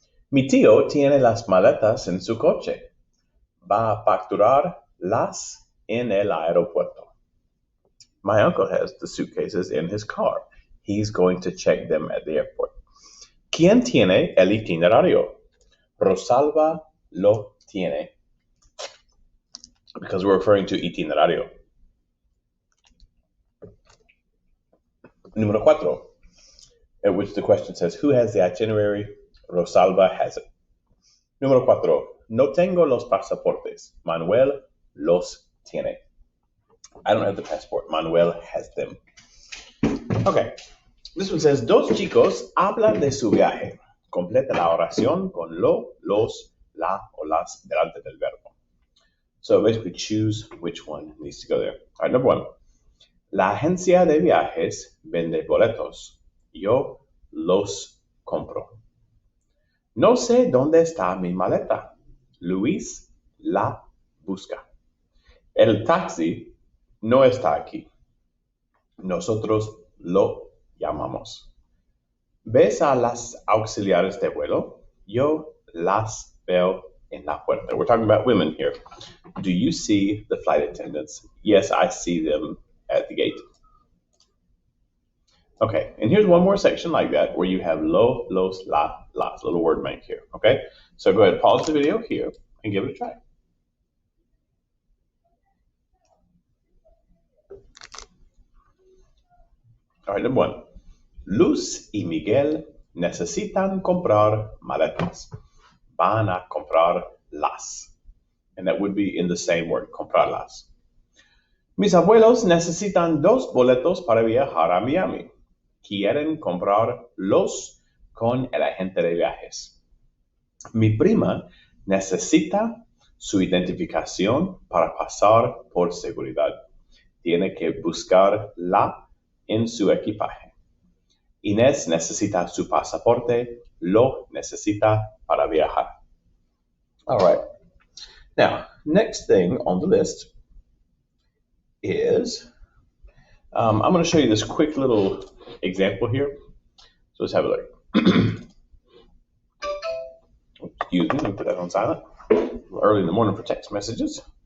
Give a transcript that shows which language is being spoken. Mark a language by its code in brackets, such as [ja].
[es] Mi tío tiene las maletas en su coche. Va a facturarlas en el aeropuerto. [en] My uncle has the suitcases in his car. He's going to check them at the airport. [es] ¿Quién tiene el itinerario? Rosalba lo tiene. [en] Because we're referring to itinerario. Número 4, at which the question says, who has the itinerary? Rosalba has it. [es] Número 4, no tengo los pasaportes. Manuel los tiene. [en] I don't have the passport. Manuel has them. Okay, this one says, [es] dos chicos hablan de su viaje. Completa la oración con lo, los, la o las delante del verbo. [en] So basically choose which one needs to go there. All right, number 1. [es] La agencia de viajes vende boletos. Yo los compro. No sé dónde está mi maleta. Luis la busca. El taxi no está aquí. Nosotros lo llamamos. ¿Ves a las auxiliares de vuelo? Yo las veo en la puerta. [en] We're talking about women here. Do you see the flight attendants? Yes, I see them at the gate. Okay, and here's one more section like that where you have lo, los, la, las, little word bank here. Okay, so go ahead, pause the video here and give it a try. All right, number one. [es] Luz y Miguel necesitan comprar maletas. Van a comprarlas. [en] And that would be in the same word, comprarlas. [es] Mis abuelos necesitan dos boletos para viajar a Miami. Quieren comprarlos con el agente de viajes. Mi prima necesita su identificación para pasar por seguridad. Tiene que buscarla en su equipaje. Inés necesita su pasaporte. Lo necesita para viajar. [en] All right. Now, next thing on the list is, I'm going to show you this quick little example here. So let's have a look. Excuse me, let me put that on silent. Early in the morning for text messages.